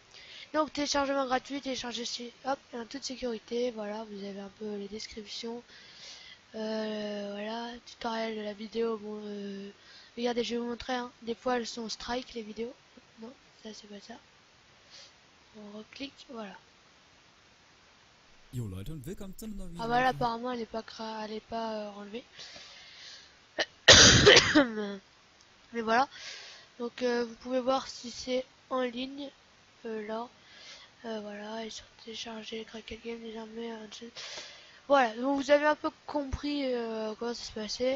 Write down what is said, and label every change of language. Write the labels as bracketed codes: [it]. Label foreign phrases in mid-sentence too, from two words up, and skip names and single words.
[fr] Donc téléchargement gratuit, télécharger ici, hop, et en toute sécurité, voilà, vous avez un peu les descriptions. Voilà, tutoriel de la vidéo, bon, regardez, je vais vous montrer, hein. Des fois elles sont strike les vidéos. Non, ça c'est pas ça. On reclique, voilà. [de] Jo Leute und willkommen zu einer neuen Ah Video. [fr] voilà, apparemment elle est pas enlevée. Mais voilà, donc vous pouvez voir si c'est en ligne, là. Voilà, et sur télécharger Crackle Game désormais. Voilà, donc vous avez un peu compris comment ça se passait.